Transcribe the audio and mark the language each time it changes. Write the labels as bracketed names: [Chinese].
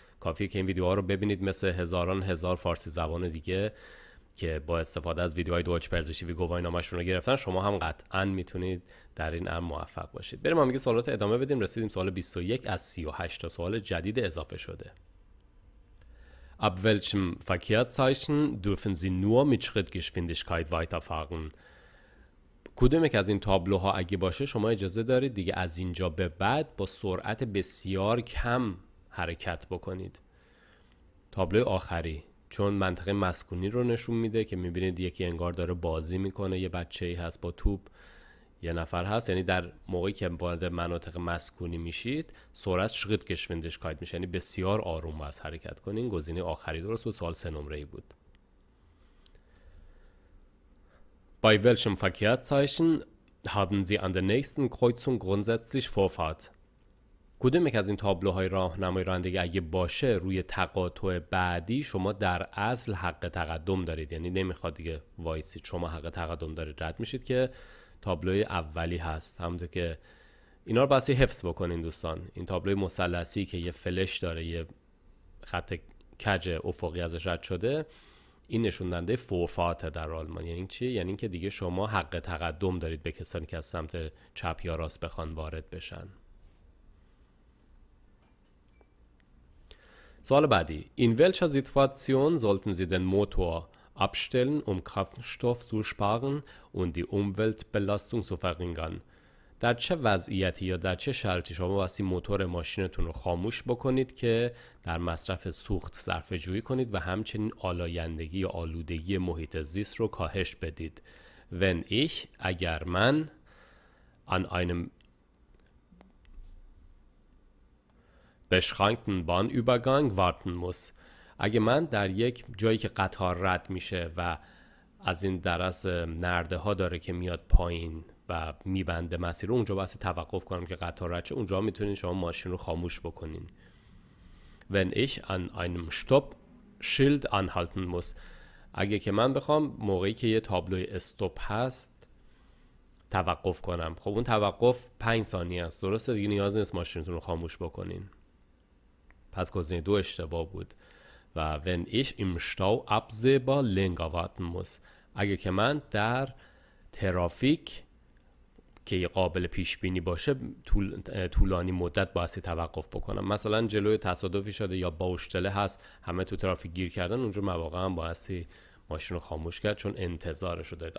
[Persian] کافیه که این ویدیوها رو ببینید، مثل هزار فارسی زبان دیگه که با استفاده از ویدیوهای دویچ پرزش تیوی گواهینامه‌شون رو گرفتن. شما هم قطعاً میتونید در این امر موفق باشید. بریم هم دیگه سوالات ادامه بدیم. رسیدیم سوال 21 از 38 تا سوال جدید اضافه شده. [German] Ab welchem Verkehrszeichen dürfen Sie nur mit Schrittgeschwindigkeit weiterfahren? [Persian] کدوم یک از این تابلوها اگه باشه شما اجازه دارید دیگه از اینجا به بعد با سرعت بسیار کم حرکت بکنید. تابلو آخری چون منطقه مسکونی رو نشون میده که میبینید یکی انگار داره بازی میکنه، یه بچه‌ای هست با توپ، یه نفر هست. یعنی در موقعی که وارد مناطق مسکونی میشید سرعت شریت گشویندیشکایت میشه، یعنی بسیار آروم باید حرکت کنین. گزینه آخری درست بود. سوال 3 نمره‌ای بود. [German] Bei welchem Verkehrszeichen haben Sie an der nächsten Kreuzung grundsätzlich Vorfahrt? [Persian] کدوم یک از این تابلوهای راهنمای رانندگی اگه باشه روی تقاطع بعدی شما در اصل حق تقدم دارید، یعنی نمیخواد دیگه وایسید، شما حق تقدم دارید، رد میشید که تابلوی اولی هست. همونطور که اینا رو باید حفظ بکنین دوستان. این تابلوی مثلثی که یه فلش داره، یه خط کج افقی ازش رد شده، این نشون دهنده فورفارت در آلمان. یعنی چی؟ یعنی اینکه دیگه شما حق تقدم دارید به کسانی که از سمت چپ یا راست بخوان وارد بشن. سوال بعدی. [German] In welcher Situation sollten Sie den Motor abstellen, um Kraftstoff zu sparen und die Umweltbelastung zu verringern? [Persian] در چه وضعیتی یا در چه شرطی شما واسه موتور ماشینتون رو خاموش بکنید که در مصرف سوخت صرفه جویی کنید و همچنین آلایندگی یا آلودگی محیط زیست رو کاهش بدید؟ [German] Wenn ich [Persian] اگر من [German] an einem beschränkten Bahnübergang warten muss. [Persian] اگه من در یک جایی که قطار رد میشه و از این درس نرده ها داره که میاد پایین و میبنده مسیر رو، اونجا باید توقف کنم که قطار رد شه. اونجا میتونین شما ماشین رو خاموش بکنین. [German] Wenn ich an einem Stopp-Schild anhalten muss. [Persian] اگه که من بخوام موقعی که یه تابلوی استاپ هست توقف کنم، خب اون توقف 5 ثانیه است، درسته؟ دیگه نیاز نیست ماشینتون رو خاموش بکنین. پس گزینه 2 اشتباه بود. [German] و wenn ich im Stau absehbar länger warten muss. [Persian] اگه که من در ترافیک که قابل پیش بینی باشه طولانی مدت باید توقف بکنم. مثلا جلوی تصادفی شده یا باوشتله هست، همه تو ترافیک گیر کردن، اونجا مواقع هم باید ماشین رو خاموش کرد چون انتظارش رو دارید.